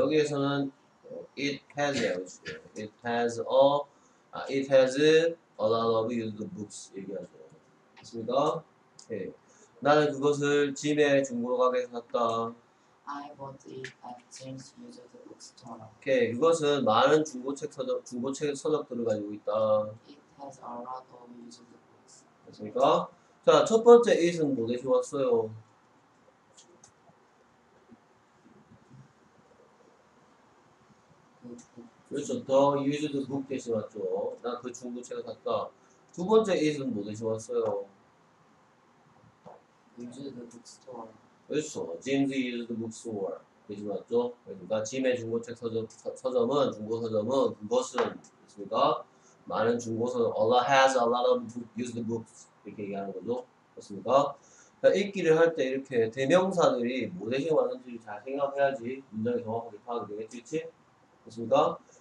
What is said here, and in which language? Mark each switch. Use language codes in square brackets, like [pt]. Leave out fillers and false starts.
[ko] 여기에서는 [en] it has [ko] 예요. 그렇죠. [en] It has a lot of used books [ko] 얘기하죠. 됐습니까? 네. 나는 그것을 짐의 중고 가게에서 샀다. [en] I bought it at Jim's used bookstore. [ko] 오케이. 그것은 많은 중고책 서적들을 가지고 있다. [en] It has a lot of used books. [ko] 됐습니까? 자, 첫 번째 it은 뭐 대신 왔어요? 그렇죠. 더 [en] used book [ko] 대신 왔죠. 난 그 중고책을 샀다. 두 번째 it은 뭐 대신 왔어요? [en] used bookstore. [ko] 그렇죠. [en] Jim's used bookstore [ko] 대신 왔죠. 그러니까 짐의 중고책 서점은 중고 서점은 그것은 됐습니까? 많은 중고 서점 [en] has a lot of used books [ko] 이렇게 얘기하는 거죠. 됐습니까? 그러니까 읽기를 할 때 이렇게 대명사들이 뭐 대신 왔는지 잘 생각해야지 문장이 정확하게 파악이 되겠지, 그치? 됐습니까?